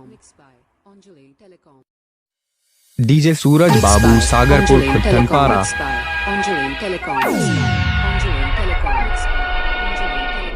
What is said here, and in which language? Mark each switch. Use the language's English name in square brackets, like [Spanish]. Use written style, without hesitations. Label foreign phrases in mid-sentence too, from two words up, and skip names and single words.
[English] Mixed by Anjali Telecom. डीजे सूरज बाबू सागरपुर खुर्दनपारा। Anjali Telecom. Anjali Telecom.